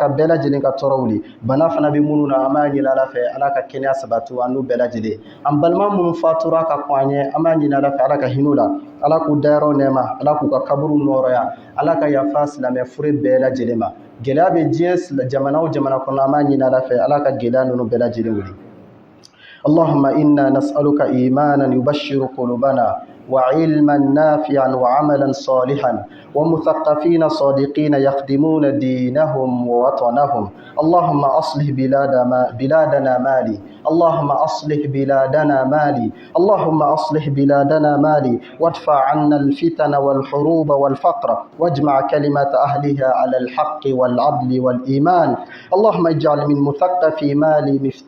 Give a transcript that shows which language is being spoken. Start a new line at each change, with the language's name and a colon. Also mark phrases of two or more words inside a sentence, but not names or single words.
Bambara: ka bɛɛ lajɛlen ka tɔɔrɔ wuli bana fana bɛ minnu na an b'a ɲini ala fɛ ala ka kɛnɛya sabati an n'u bɛɛ lajɛlen an balima minnu fatura ka kɔn an ɲɛ an b'a ɲini ala fɛ ala ka hinɛ u la ala k'u dayɔrɔ nɛɛma ala k'u ka kaburu nɔɔrɔya ala ka yafa silamɛ fure bɛɛ lajɛlen ma gɛlɛya bɛ diɲɛ jamana o jamana kɔnɔ an b'a ɲini ala fɛ ala ka gɛlɛya ninnu bɛɛ lajɛlen wuli
Arabic: اللهم إنا نسألك إيمانا يبشر قلوبنا وعلما نافعا وعملا صالحا ومثقفين صادقين يخدمون دينهم ووطنهم اللهم أصلح بلادنا مالي اللهم أصلح بلادنا مالي اللهم أصلح بلادنا مالي وادفع عنا الفتن والحروب والفقر واجمع كلمة أهلها على الحق والعدل والإيمان اللهم اجعل من مثقفي مالي